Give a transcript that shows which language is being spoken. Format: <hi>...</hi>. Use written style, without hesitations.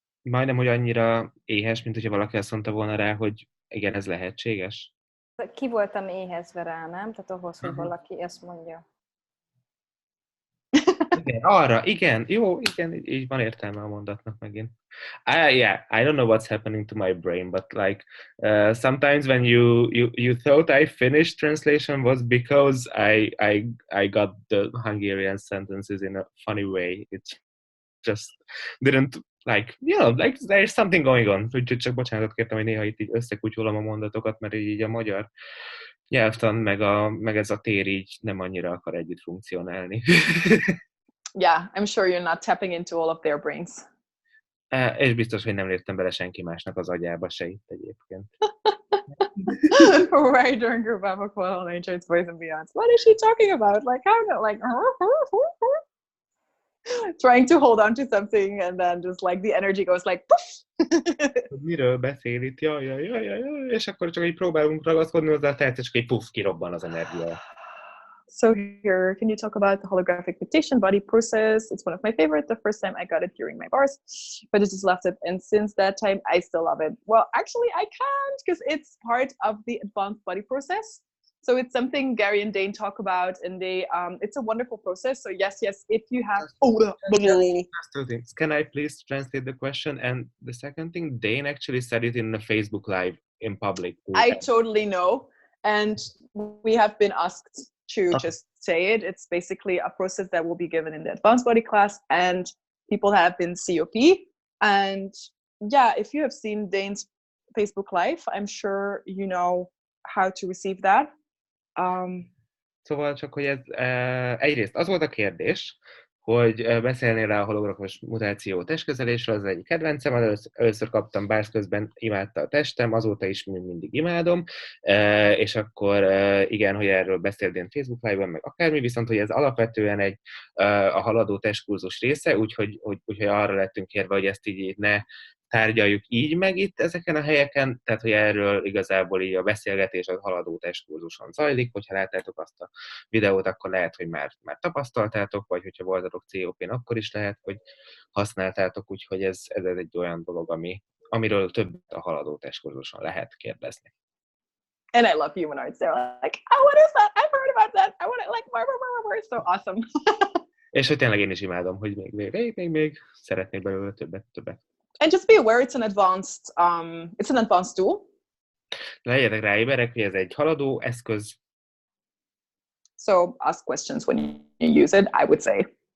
<hu>Majdnem, hogy annyira éhes, mint hogyha valaki azt mondta volna rá, hogy igen, ez lehetséges. Ki voltam éhezve rá, nem? Tehát ahhoz, hogy valaki ezt mondja. Igen, arra, igen, jó, igen, így van értelme a mondatnak megint.</hu> <en>Yeah, I don't know what's happening to my brain, but like sometimes when you thought I finished translation was because I got the Hungarian sentences in a funny way. It just didn't like, you know, like there's something going on.</en> <hu>Úgyhogy csak bocsánatot kértem, hogy néha itt így összekutyolom a mondatokat, mert így a magyar nyelvtan meg ez a tér így nem annyira akar együtt funkcionálni.</hu> <en>Yeah, I'm sure you're not tapping into all of their brains.</en> <hu>És biztos, hogy nem léptem bele senki másnak az agyába se itt egyébként.</hu> <en>Right during group Baba Nature's Voice and Beyond. What is she talking about? Like how like trying to hold on to something and then just like the energy goes like poof.</en> <hu>Miről beszél itt? Jaj, és akkor csak így próbálunk ragaszkodni hozzá, tehát csak egy puff, kirobban az energia.</hu> <en>So here, can you talk about the holographic meditation body process? It's one of my favorite. The first time I got it during my bars, but I just loved it. And since that time, I still love it. Well, actually, I can't because it's part of the advanced body process. So it's something Gary and Dane talk about, and they it's a wonderful process. So yes, if you have Can I please translate the question? And the second thing, Dane actually said it in a Facebook Live in public. I totally know, and we have been asked to just say it. It's basically a process that will be given in the advanced body class, and people have been COP. And yeah, if you have seen Dane's Facebook Live, I'm sure you know how to receive that.</en> <hu>Szóval csak, hogy ez egyrészt az volt a kérdés, hogy beszélnél rá a hologramos mutáció testkezelésről, az egyik kedvencem, először kaptam bársz közben, imádta a testem, azóta is mindig imádom, és akkor igen, hogy erről beszéltél Facebook Live-ban, meg akármi, viszont hogy ez alapvetően a haladó testkurzus része, úgyhogy arra lettünk kérve, hogy ezt így ne tárgyaljuk így meg itt ezeken a helyeken, tehát hogy erről igazából így a beszélgetés az haladó testkurzuson zajlik, hogyha láttátok azt a videót, akkor lehet, hogy már tapasztaltátok, vagy hogyha voltatok COP-n, akkor is lehet, hogy használtátok, úgyhogy ez egy olyan dolog, amiről többet a haladó testkurzuson lehet kérdezni.</hu> <en>And I love humanoids. They're like, oh, what is that? I've heard about that. I want it like more. So awesome.</en> <hu>És hogy tényleg én is imádom, hogy még szeretnék belőle többet.</hu> <en>And just be aware it's an advanced tool.</en> <hu>Legyetek rá éberek, hogy ez egy haladó eszköz.</hu> <en>So ask questions when you use it, I would say.</en>